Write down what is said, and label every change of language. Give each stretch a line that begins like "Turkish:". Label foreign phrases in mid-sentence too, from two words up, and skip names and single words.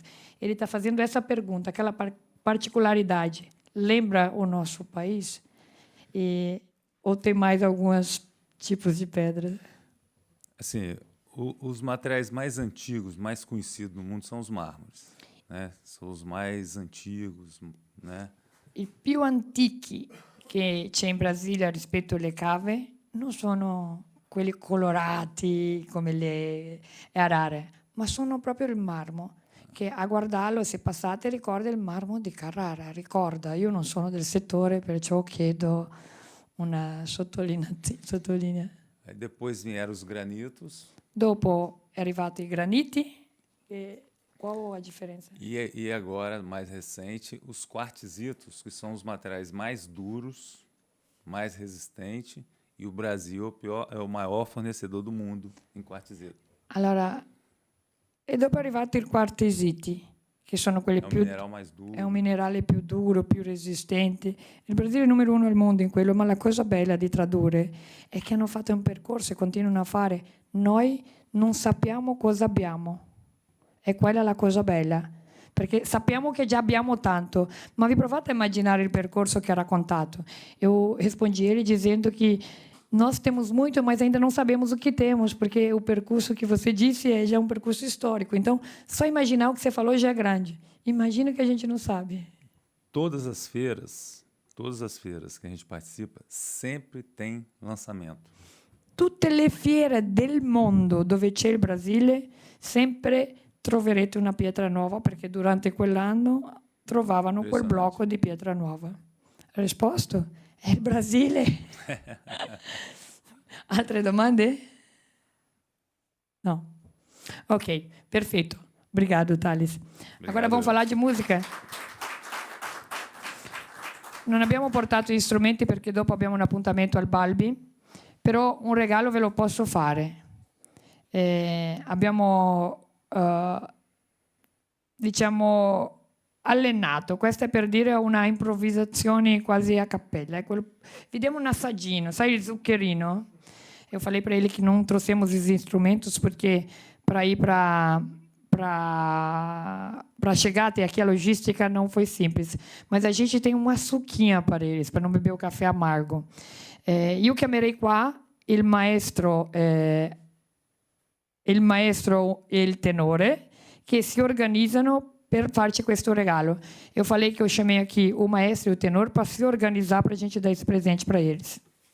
Portuguese: Ele está fazendo essa pergunta, aquela particularidade. Lembra o nosso país? Ou tem mais alguns tipos de pedra? Assim, os materiais mais antigos, mais conhecidos no mundo são os mármores, né? São os mais antigos, né?
Italian: I più antichi che c'è in Brasile rispetto alle cave non sono quelli colorati come le arare, ma sono proprio il marmo, che a guardarlo, se passate, ricorda il marmo di Carrara. Ricorda, io non sono del settore, perciò chiedo una sottolinea.
Portuguese: Depois vieram os granitos.
Italian: Dopo è arrivato i graniti. Qual a differenza?
Portuguese: E agora, mais recente, os quartzitos, que são os materiais mais duros, mais resistentes, e o Brasil é o maior fornecedor do mundo em quartzito.
Italian: Allora, e dopo è arrivato il quartziti, che sono quelli più...
Portuguese: Mineral mais duro.
Italian: È un minerale più duro, più resistente. Il Brasile è il numero 1 al mondo in quello, ma la cosa bella di tradurre è che hanno fatto un percorso e continuano a fare. Noi non sappiamo cosa abbiamo. E quella è la cosa bella. Perché sappiamo che già abbiamo tanto, ma vi provate a immaginare il percorso che ha raccontato.
Portuguese: Eu respondi ele dizendo que nós temos muito, mas ainda não sabemos o que temos, porque o percurso que você disse é já um percurso histórico. Então, só imaginar o que você falou já é grande. Imagina o que a gente não sabe. todas as feiras que a gente participa, sempre tem lançamento.
Italian: Tutte le fiere del mondo dove c'è il Brasile, sempre troverete una pietra nuova, perché durante quell'anno trovavano quel blocco di pietra nuova. Risposto? È il Brasile. Altre domande? No. Ok, perfetto.
Portuguese: Obrigado, Thales. Agora vamos falar
Italian: di musica. Non abbiamo portato gli strumenti perché dopo abbiamo un appuntamento al Balbi, però un regalo ve lo posso fare. Abbiamo, diciamo, allenato. Questa è per dire una improvvisazione quasi a cappella. Vi diamo un assaggino, sai il zuccherino?
Portuguese: Eu falei para ele que não trouxemos os instrumentos porque para ir para chegar até aqui a logística não foi simples. Mas a gente tem uma suquinha para eles, para não beber o café amargo.
Italian: Io chiamerei qua il maestro e il tenore che si organizzano per farci questo regalo.
Portuguese: Eu falei que eu chamei aqui o maestro e o tenor para se organizar para a gente dar esse presente para eles.